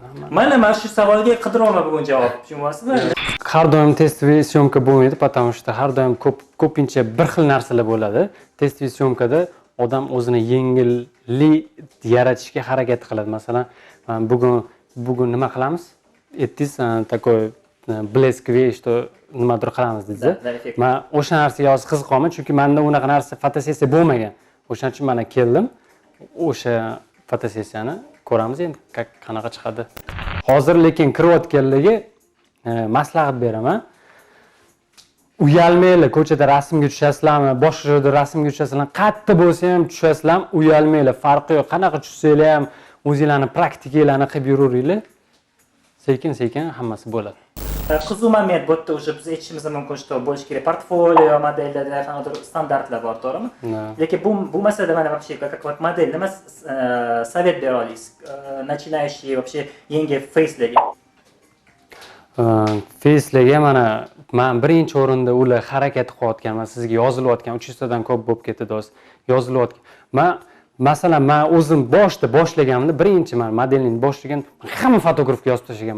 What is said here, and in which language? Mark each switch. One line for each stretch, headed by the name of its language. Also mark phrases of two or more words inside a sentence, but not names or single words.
Uzbek: Mana shu savolga qidiryapman bugun javob, tushunyapsizmi? Har doim testoviy syomka bo'lmaydi,
Russian: потому что
Uzbek: har doim ko'pincha bir xil narsalar bo'ladi. Testoviy syomkada odam o'zini yengilli yaratishga harakat qiladi. Masalan, bugun nima qilamiz? Aytdingiz,
Russian: такой блесковый, что
Uzbek: nimadir qilamiz dedingiz. Men o'sha narsaga hozir qiziqaman, chunki menda unaqa narsa fotosessiya bo'lmagan. O'shaning uchun mana keldim. O'sha fotosessiyani ko'ramiz endi qanaqa chiqadi. Hozir lekin kirayotganlarga maslahat beraman. Uyalmaylar, ko'chada rasmga tushasizlarmi, boshqa joyda rasmga tushasizlarmi, qayerda bo'lsa ham tushasizlarmi, uyalmaylar. Farqi yo'q. Qanaqa tushsanglar ham o'zingizlarni praktikanglarni qilib yuraveringlar. Sekin-sekin hammasi bo'ladi. Qiziq moment bu yerda уже biz aytishimiz mumkin, что bo'lishi kerak portfolio modellarda qanaqadir standartlar bor, to'g'rimi? Lekin bu masalada mana
Russian: вообще как вот модель
Uzbek: nima совет bera olasiz?
Russian: Начинающий вообще
Uzbek: yangi face'larga. Face'larga mana men birinchi o'rinda ular harakat qilayotgan, sizga yozilayotgan 300 tadan ko'p bo'lib ketdi do'st. Yozilayotgan. Masalan, men o'zim boshlaganimda birinchi men modelning boshlagan hamma fotografga yozib tashlaganman.